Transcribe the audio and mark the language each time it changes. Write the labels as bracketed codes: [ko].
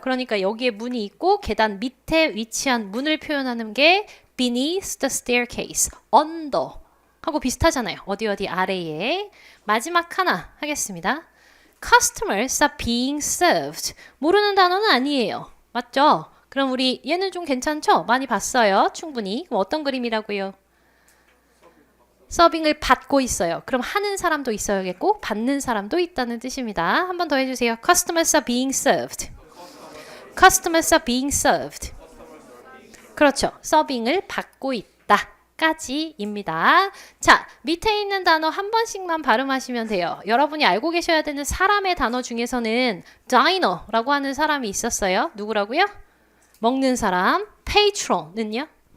[ko] 그러니까 여기에 문이 있고 계단 밑에 위치한 문을 표현하는 게 [en] beneath the staircase. [ko] under 하고 비슷하잖아요. 어디 아래에. 마지막 하나 하겠습니다. [en] Customers are being served. [ko] 모르는 단어는 아니에요. 맞죠? 그럼 우리 얘는 좀 괜찮죠? 많이 봤어요. 충분히. 그럼 어떤 그림이라고요? 서빙을 받고 있어요. 그럼 하는 사람도 있어야겠고 받는 사람도 있다는 뜻입니다. 한 번 더 해주세요. [en] Customers are being served. Customers are being served. [ko] 그렇죠. 서빙을 받고 있다. 까지입니다. 자, 밑에 있는 단어 한 번씩만 발음하시면 돼요. 여러분이 알고 계셔야 되는 사람의 단어 중에서는 diner라고 하는 사람이 있었어요. 누구라고요? 먹는 사람. patron은요?